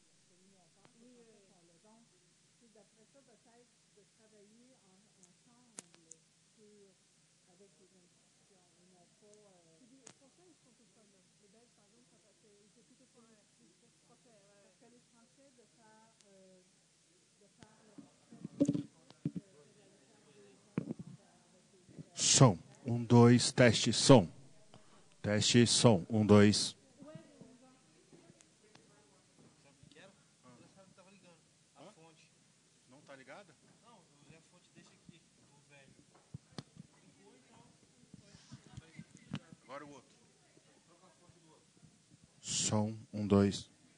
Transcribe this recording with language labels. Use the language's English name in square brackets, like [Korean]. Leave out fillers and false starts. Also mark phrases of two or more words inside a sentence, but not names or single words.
[French] Parce que nous, on pense que les Français sont là. Donc, c'est d'après ça, peut-être de travailler ensemble avec les institutions. Et non pas. Les Français ou francophones? Les Belges, par exemple, c'est plutôt français. Parce que les Français, de faire [Portuguese] Som. 1, 2, teste, som. Teste, som. 1, 2. A fonte. Não tá ligada? Não, a fonte deixa aqui, o velho. Ligou então. Agora o outro. Troca a fonte do outro. Som. 1, 2.